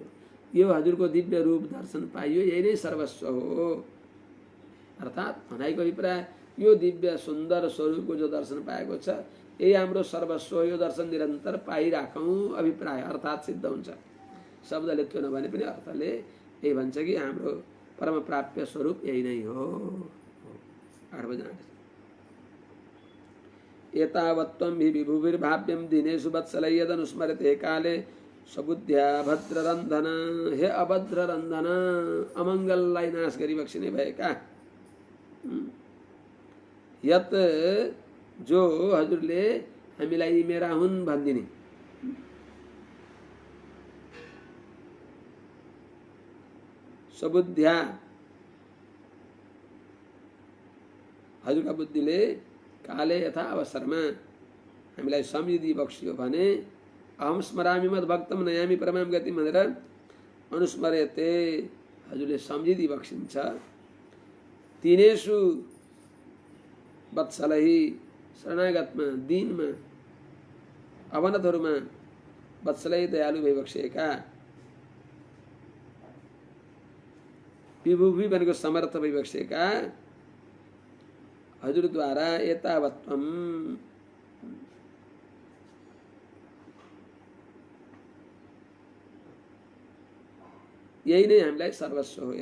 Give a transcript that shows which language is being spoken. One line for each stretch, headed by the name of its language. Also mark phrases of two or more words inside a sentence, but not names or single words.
Nepali: यो हजुरको दिव्य रूप दर्शन पाइयो यही नै सर्वस्व हो अर्थात् भनाइको अभिप्राय यो दिव्य सुन्दर स्वरूपको जो दर्शन पाएको छ यही हाम्रो सर्वस्व यो दर्शन निरन्तर पाइराखौँ अभिप्राय अर्थात् सिद्ध हुन्छ। शब्दले त्यो नभने पनि अर्थले यही भन्छ कि हाम्रो परम प्राप्य स्वरूप यही नै हो।
Sanskrit: 8 बजे एतावत्त्वं हि विभुभिर्भाव्यं दिनेषु वत्सलै यदनुस्मरते काले सबुद्ध्या भद्ररन्धन हे अभद्र रन्धन
Nepali: अमङ्गललाई नाश गरिबक्सिने भएका यत जो हजुरले हामीलाई मेरा हुन् भनिदिने सबुद्ध्या हजुरका बुद्धिले काले यथा अवसरमा हामीलाई सम्झिदी बक्सियो भने
Sanskrit: अहम स्मरामि मद भक्तम नयामि परमाम गति
Nepali: भनेर अनुस्मरेते हजुरले सम्झिदी बक्सिन्छ। तिनेषु वत्सलहि शरणागतमा दिनमा अवनतहरूमा वत्सलै दयालु भइबक्सेका विभुभि भनेको समर्थ भइबक्सेका हजुरद्वारा एतावत्त्वं यही नै हामीलाई सर्वस्व हो।